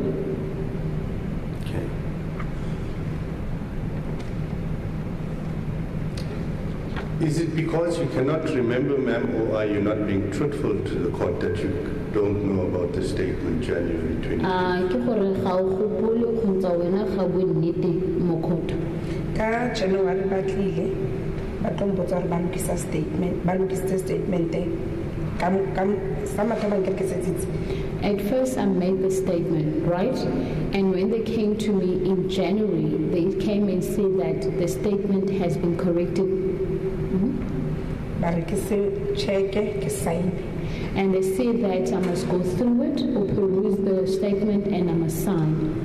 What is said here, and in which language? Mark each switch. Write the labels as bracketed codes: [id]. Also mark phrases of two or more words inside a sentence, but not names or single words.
[en] Okay. Is it because you cannot remember, ma'am, or are you not being truthful to the court that you don't know about the statement January 2020? [st] Ka January ba tlile ba tlo mpotsa gore ba lokisa statement ba lokisitse statement [en] At first, I made the statement, right? And when they came to me in January, they came and said that the statement has been corrected. And they said that I must go through it or peruse the statement and I must sign.